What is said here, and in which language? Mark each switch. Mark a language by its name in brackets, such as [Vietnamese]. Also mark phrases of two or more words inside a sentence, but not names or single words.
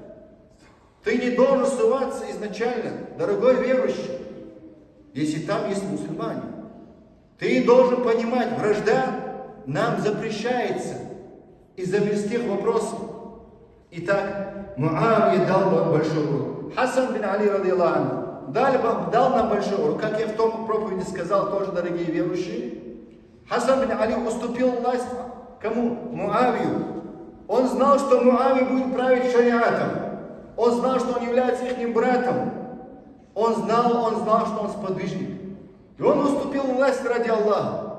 [Russian] Дорогой верующий. Если там есть мусульмане, ты должен понимать, вражда нам запрещается из-за мирских вопросов. Итак, Муавия дал большой урок. Хасан бин Али, [Arabic] رضي الله عنه, [Russian] дал нам большой урок. Как я в том проповеди сказал, тоже, дорогие верующие, Хасан бин Али уступил власть кому? Муавию. Он знал, что Муавия будет править шариатом. Он знал, что он является их братом. Он знал, что он сподвижник. И он уступил власть ради Аллаха.